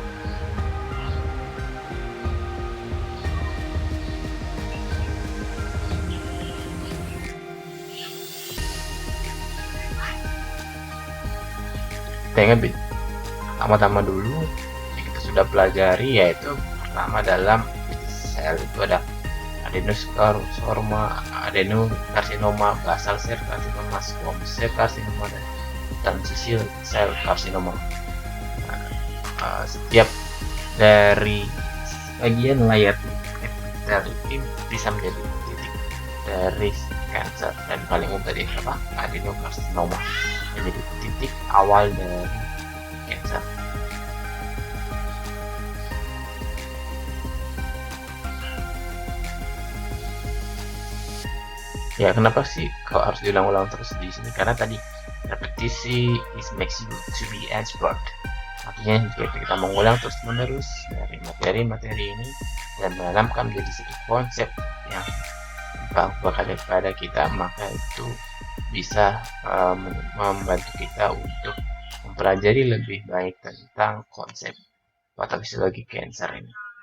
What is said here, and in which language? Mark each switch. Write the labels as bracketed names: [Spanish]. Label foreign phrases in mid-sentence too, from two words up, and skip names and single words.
[Indonesian] Kita ingat pertama-tama dulu yang kita sudah pelajari, yaitu pertama dalam sel itu ada adenocarcinoma, adenocarcinoma, [English] basal cell carcinoma, squamous cell carcinoma, dan transitional cell carcinoma. [Indonesian] Setiap dari bagian layar epithel ini bisa menjadi titik dari cancer, dan paling umum tadi apa? Adenocarcinoma menjadi titik awal dari cancer. Ya, kenapa sih kok harus diulang-ulang terus di sini? Karena tadi repetisi [English] makes you to be expert. [Indonesian] Artinya jika kita mengulang terus-menerus dari materi-materi ini dan menanamkan menjadi satu konsep yang bakal daripada kita, maka itu bisa membantu kita untuk mempelajari lebih baik tentang konsep patofisiologi cancer ini.